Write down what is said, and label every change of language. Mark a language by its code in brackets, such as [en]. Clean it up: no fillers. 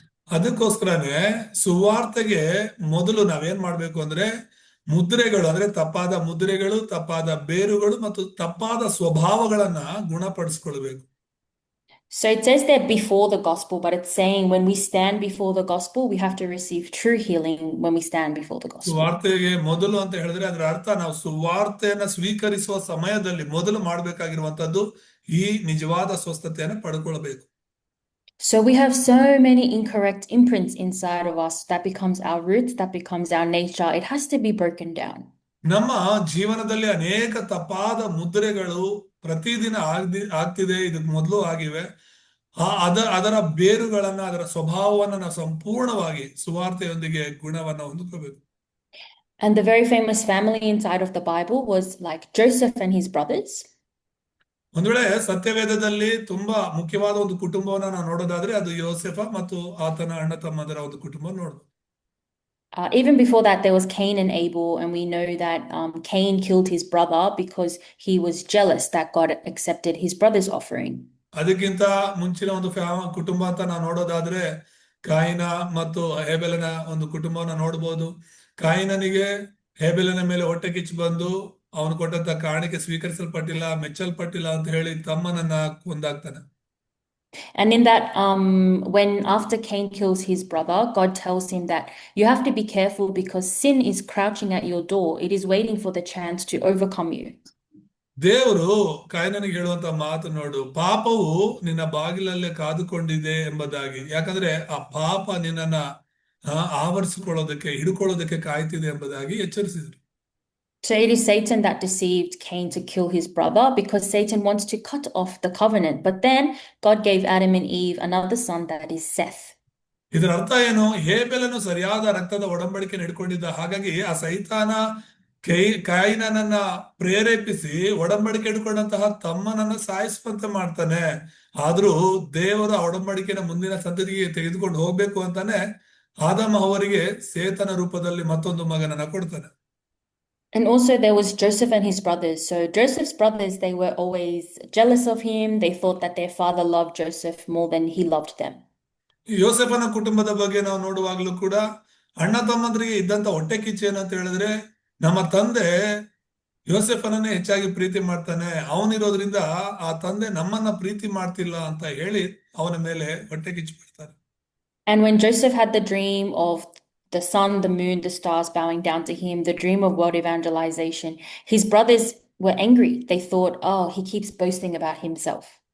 [kn] ಅದಕ್ಕೋಸ್ಕರನೇ ಸುವಾರ್ತೆಗೆ ಮೊದಲು ನಾವೇನ್ ಮಾಡ್ಬೇಕು ಅಂದ್ರೆ ಮುದ್ರೆಗಳು, ಅಂದ್ರೆ ತಪ್ಪಾದ ಮುದ್ರೆಗಳು, ತಪ್ಪಾದ ಬೇರುಗಳು ಮತ್ತು ತಪ್ಪಾದ ಸ್ವಭಾವಗಳನ್ನ ಗುಣಪಡಿಸ್ಕೊಳ್ಬೇಕು. [en] So it says that before the gospel, but it's saying when we stand before the gospel, we have to receive true healing when we stand before the gospel. [kn] ಸುವಾರ್ತೆಗೆ ಮೊದಲು ಅಂತ ಹೇಳಿದ್ರೆ ಅದರ ಅರ್ಥ ನಾವು ಸುವಾರ್ತೆಯನ್ನ ಸ್ವೀಕರಿಸುವ ಸಮಯದಲ್ಲಿ ಮೊದಲು ಮಾಡಬೇಕಾಗಿರುವಂತದ್ದು ಈ ನಿಜವಾದ ಸ್ವಸ್ಥತೆಯನ್ನು ಪಡ್ಕೊಳ್ಬೇಕು. [en] So we have so many incorrect imprints inside of us that becomes our roots, that becomes our nature. It has to be broken down. [kn] ನಮ್ಮ ಜೀವನದಲ್ಲಿ ಅನೇಕ ತಪ್ಪಾದ ಮುದ್ರೆಗಳು ಪ್ರತಿದಿನ ಆಗ್ತಿದೆ, ಇದಕ್ಕೆ ಮೊದಲು ಆಗಿವೆ. ಅದರ ಬೇರುಗಳನ್ನ, ಅದರ ಸ್ವಭಾವವನ್ನ ನಾವು ಸಂಪೂರ್ಣವಾಗಿ ಸುವಾರ್ತೆಯೊಂದಿಗೆ ಗುಣವನ್ನ ಹೊಂದಿಕೋಬೇಕು. [en] And the very famous family inside of the Bible was like Joseph and his brothers. [kn] ಒಂದು ವೇಳೆ ಸತ್ಯವೇದದಲ್ಲಿ ತುಂಬಾ ಮುಖ್ಯವಾದ ಒಂದು ಕುಟುಂಬವನ್ನ ನಾವು ನೋಡೋದಾದ್ರೆ ಅದು ಯೋಸೆಫ ಮತ್ತು ಆತನ ಅಣ್ಣ ತಮ್ಮಂದರ ಒಂದು ಕುಟುಂಬ ನೋಡ್ಬೋದು. [en] Even before that, there was Cain and Abel, and we know that Cain killed his brother because he was jealous that God accepted his brother's offering. [kn] ಅದಕ್ಕಿಂತ ಮುಂಚಿನ ಒಂದು ಕುಟುಂಬ ಅಂತ ನಾವು ನೋಡೋದಾದ್ರೆ ಕಾಯಿನ ಮತ್ತು ಹೇಬೆಲನ ಒಂದು ಕುಟುಂಬವನ್ನ ನೋಡ್ಬೋದು. ಕಾಯಿನನಿಗೆ ಹೇಬೆಲನ ಮೇಲೆ ಹೊಟ್ಟೆ ಕಿಚ್ಚು ಬಂದು ಅವನು ಕೊಟ್ಟಂತ ಕಾಣಿಕೆ ಸ್ವೀಕರಿಸಲ್ಪಟ್ಟಿಲ್ಲ, ಮೆಚ್ಚಲ್ಪಟ್ಟಿಲ್ಲ ಅಂತ ಹೇಳಿ ತಮ್ಮನನ್ನ ಕೊಂದಾಗ್ತಾನೆ. [en] And in that, when after Cain kills his brother, God tells him that you have to be careful because sin is crouching at your door. It is waiting for the chance to overcome you. [kn] ದೇವರು ಕಾಯಿನನಿಗೆ ಹೇಳುವಂತ ಮಾತು ನೋಡು, ಪಾಪವು ನಿನ್ನ ಬಾಗಿಲಲ್ಲೇ ಕಾದುಕೊಂಡಿದೆ ಎಂಬುದಾಗಿ. ಯಾಕಂದ್ರೆ ಆ ಪಾಪ ನಿನ್ನನ್ನ ಆವರಿಸಿಕೊಳ್ಳೋದಕ್ಕೆ, ಹಿಡ್ಕೊಳ್ಳೋದಕ್ಕೆ ಕಾಯ್ತಿದೆ ಎಂಬುದಾಗಿ ಎಚ್ಚರಿಸಿದ್ರು. [en] So it is Satan that deceived Cain to kill his brother because Satan wants to cut off the covenant. But then God gave Adam and Eve another son that is Seth. [kn] ಇದರ ಅರ್ಥ ಏನು? ಹೇಬೆಲನು ಸರಿಯಾದ ರಕ್ತದ ಒಡಂಬಡಿಕೆ ನಡ್ಕೊಂಡಿದ್ದ, ಹಾಗಾಗಿ ಆ ಸೈತಾನ ಕಾಯಿನನನ್ನ ಪ್ರೇರೇಪಿಸಿ ಒಡಂಬಡಿಕೆ ಹಿಡ್ಕೊಂಡಂತಹ ತಮ್ಮನನ್ನ ಸಾಯಿಸುವಂತೆ ಮಾಡ್ತಾನೆ. ಆದ್ರೂ ದೇವರು ಆ ಒಡಂಬಡಿಕೆನ ಮುಂದಿನ ಸಂತತಿಗೆ ತೆಗೆದುಕೊಂಡು ಹೋಗ್ಬೇಕು ಅಂತಾನೆ ಆದಾಮ ಅವರಿಗೆ ಸೇತನ ರೂಪದಲ್ಲಿ ಮತ್ತೊಂದು ಮಗನನ್ನ ಕೊಡ್ತಾನೆ. [en] And also there was Joseph and his brothers. So Joseph's brothers, they were always jealous of him. They thought that their father loved Joseph more than he loved them. [kn] ಯೋಸೆಫನ ಕುಟುಂಬದ ಬಗ್ಗೆ ನಾವು ನೋಡುವಾಗ್ಲೂ ಕೂಡ ಅಣ್ಣ ತಮ್ಮಂದ್ರಿಗೆ ಇದ್ದಂತ ಹೊಟ್ಟೆ ಕಿಚ್ಚು ಏನಂತ ಹೇಳಿದ್ರೆ, ನಮ್ಮ ತಂದೆ ಯೋಸೆಫನನ್ನೇ ಹೆಚ್ಚಾಗಿ ಪ್ರೀತಿ ಮಾಡ್ತಾನೆ, ಅವನಿರೋದ್ರಿಂದ ಆ ತಂದೆ ನಮ್ಮನ್ನ ಪ್ರೀತಿ ಮಾಡ್ತಿಲ್ಲ ಅಂತ ಹೇಳಿ ಅವನ ಮೇಲೆ ಹೊಟ್ಟೆ ಕಿಚ್ಚು ಬಿಡ್ತಾರೆ. [en] And when Joseph had the dream of the sun, the moon, the stars bowing down to him, the dream of world evangelization, his brothers were angry. They thought, oh, he keeps boasting about himself.